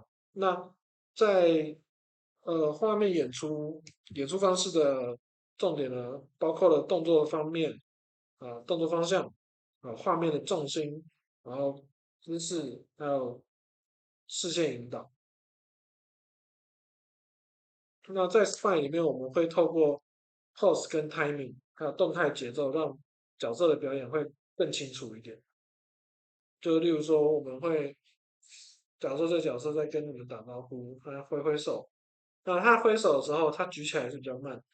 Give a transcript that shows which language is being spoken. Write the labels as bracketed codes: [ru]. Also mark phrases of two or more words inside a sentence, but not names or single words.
[zh] 那在畫面演出方式的重點呢，包括了動作方面，动作方向，畫面的重心，然後姿勢，還有視線引導。那在 Spine 裡面，我們會透過 pose 跟 timing，還有動態節奏，讓角色的表演會更清楚一點。就例如說，我們會假設這個角色在跟你們打招呼，他揮手，那他揮手的時候，他舉起來是比較慢。